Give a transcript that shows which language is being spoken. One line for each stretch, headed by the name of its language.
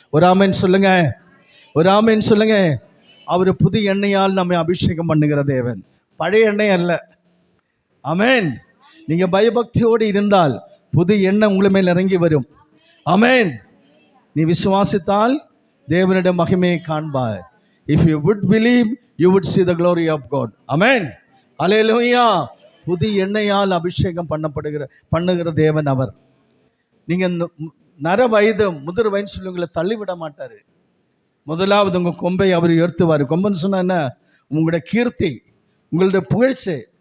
Tamil: ஒரு ஆமென் சொல்லுங்க, ஒரு ஆமென் சொல்லுங்க. அவர் புது எண்ணெயால் நம்மை அபிஷேகம் பண்ணுகிற தேவன், பழைய எண்ணெய் அல்ல. ஆமென். நீங்க பயபக்தியோடு இருந்தால் புது எண்ணெய் உங்களை மேல் இறங்கி வரும். ஆமென். நீ விசுவாசித்தால் தேவனுடைய மகிமையை காண்பாய்.
English: If you would believe, you would see the glory of God. Amen. Hallelujah.
Tamil: புது எண்ணெயால் அபிஷேகம் பண்ணுகிற தேவன் அவர். நீங்க நர வயது முதிர் வயது சொல்லி உங்களை தள்ளிவிட மாட்டாரு. முதலாவது உங்க கொம்பை அவர் உயர்த்துவார். கொம்புன்னு சொன்னா என்ன? உங்களுடைய கீர்த்தி, உங்களுடைய புகழ்ச்சி.